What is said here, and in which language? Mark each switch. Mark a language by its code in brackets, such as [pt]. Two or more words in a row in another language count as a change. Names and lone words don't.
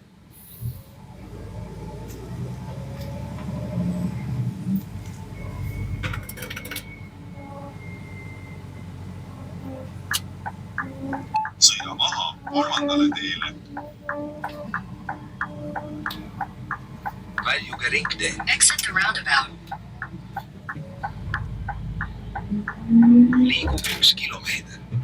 [et] Sõida maha kolmandale teele. Väljuge ringtee. [en] Exit the roundabout. [et] Liigub 1 kilomeeter.